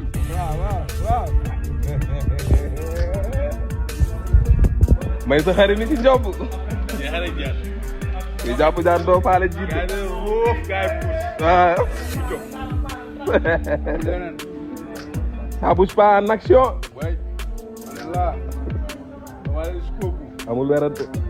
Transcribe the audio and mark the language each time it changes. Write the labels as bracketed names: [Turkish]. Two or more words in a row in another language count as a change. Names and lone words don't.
[Wolof] Waaw, waaw, waaw. May sa xarit mi ci njob. Yaa xarit jaar. Kuy jàpp daan doo faale jiitu. Gaa yi dañoo wóof, gaa yi puus. Waaw. Jóg. [French] Ça bouge pas en action. Ouais. On est là. On va aller jusqu'au bout. [Wolof] Amul werante.